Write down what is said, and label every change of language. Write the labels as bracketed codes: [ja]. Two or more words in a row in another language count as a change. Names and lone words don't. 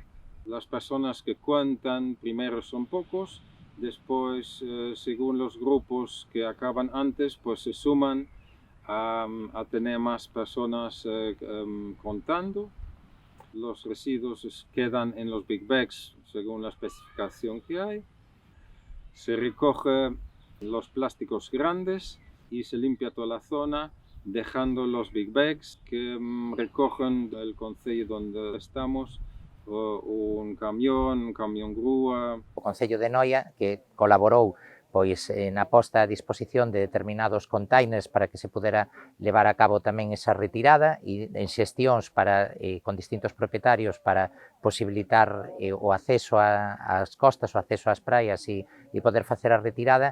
[es] Las personas que cuentan primero son pocos, después según los grupos que acaban antes pues se suman a tener más personas contando. Los residuos quedan en los [en] big bags [es] según la especificación que hay. Se recogen los plásticos grandes y se limpia toda la zona, dejando los [en] big bags [es] que recogen del concello donde estamos, un camión grúa. [gl] O Concello de Noia, que colaborou pois na posta a disposición de determinados containers para que se pudera levar a cabo tamén esa retirada e en xestións para, con distintos propietarios para posibilitar o acceso ás costas, o acceso ás praias e poder facer a retirada.